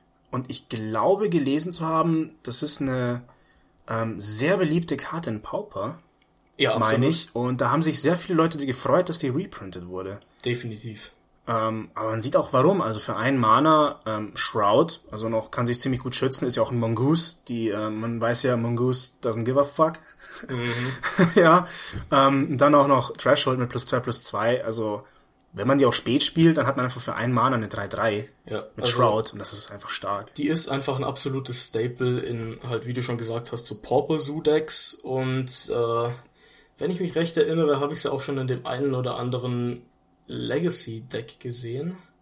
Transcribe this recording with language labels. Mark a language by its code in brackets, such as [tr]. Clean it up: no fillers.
[de] Und ich glaube gelesen zu haben, das ist eine sehr beliebte Karte in Pauper. Ja, absolut. Meine ich. Und da haben sich sehr viele Leute gefreut, dass die reprinted wurde. Definitiv. Aber man sieht auch warum. Also für einen Mana, Shroud, also noch kann sich ziemlich gut schützen, ist ja auch ein Mongoose. Man weiß ja, [en] Mongoose doesn't give a fuck. [de] Mhm. Ja. Dann auch noch Threshold mit +2/+2. Also, wenn man die auch spät spielt, dann hat man einfach für einen Mana eine 3/3. Ja, mit also, Shroud. Und das ist einfach stark. Die ist einfach ein absolutes Staple in, halt, wie du schon gesagt hast, so Purple-Zoo-Decks und, wenn ich mich recht erinnere, habe ich sie auch schon in dem einen oder anderen Legacy-Deck gesehen.